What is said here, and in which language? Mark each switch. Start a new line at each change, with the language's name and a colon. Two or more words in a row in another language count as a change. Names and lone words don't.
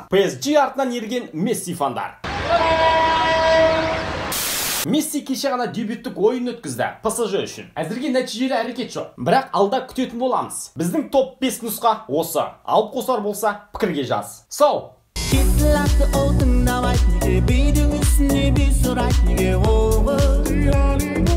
Kazakh: PSG артынан ерген Месси фандар. Месси кеше ғана дебюттік ойын өткізді ПСЖ үшін. Әзірге нәтижелі әрекет жоқ. Бірақ алда күтетін боламыз. Біздің топ 5 нұсқа осы. Алып қосар болса пікірге жаз. Сау!
Dutch: Laat de auto nou uit, nigga, ben je de wist, nee, ben je zo right, nigga, oh, oh.